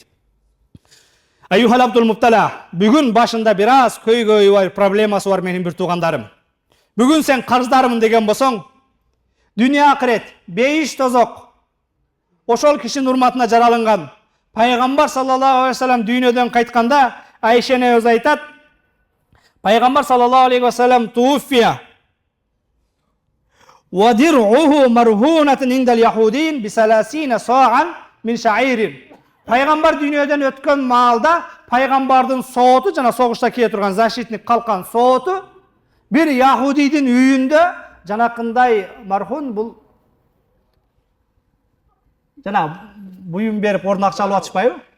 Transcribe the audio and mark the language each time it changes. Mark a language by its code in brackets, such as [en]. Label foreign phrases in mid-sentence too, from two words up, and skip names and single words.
[ky] Айюхал Абдул Муптала, бүгүн башында бир аз көйгөйү бар, проблемасы бар менин бир туугандарым. Бүгүн сен карыздарымын деген болсоң, дүние акырет, бейиш тозок, ошол кишинин урматына жаралынган. Пайгамбар [ar] صلى الله عليه وسلم [ky] дүйнөдөн кайтканда, Айшене өзү айтат, Пайгамбар [ar] صلى الله عليه وسلم توفي ودرعه مرهونة عند يهودي ب30 صاعا من شعير. [ky] Пайгамбар дүйнөдөн өткөн маалда пайгамбардын сооту жана согушта кие турган защитник калкан сооту бир яхудийдин үйүндө жанакындай мархун бул жана буюм берип орун акча алып атышпайбы?